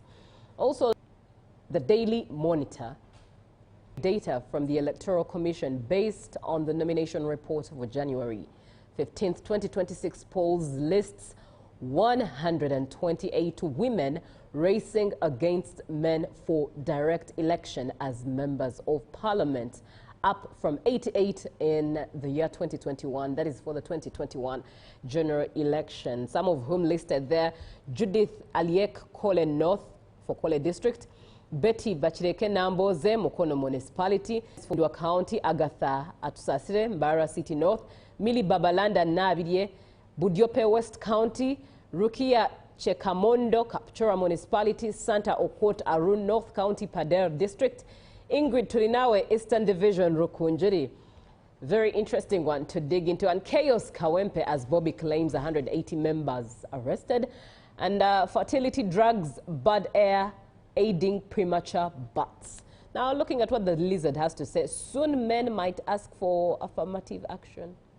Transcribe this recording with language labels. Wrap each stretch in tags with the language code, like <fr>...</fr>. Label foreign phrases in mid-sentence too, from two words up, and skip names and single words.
<en>Also the Daily Monitor, data from the Electoral Commission based on the nomination report for January 15th, 2026 polls lists 128 women racing against men for direct election as members of parliament, up from 88 in the year 2021. That is for the 2021 general election. Some of whom listed there: Judith Aliek Kole North for Kole District, Betty Bachireke Namboze Mukono Municipality, Fundwa County, Agatha Atusasire Mbara City North, Millie Babalanda Nabidye, Budyope West County, Rukia Chekamondo, Kapchora Municipality, Santa Okot Arun North County, Pader District, Ingrid Turinawe Eastern Division, Rukunjiri. Very interesting one to dig into. And Chaos Kawempe, as Bobby claims 180 members arrested. And fertility drugs, bad air, aiding premature births. Now looking at what the Lizard has to say, soon men might ask for affirmative action.</en>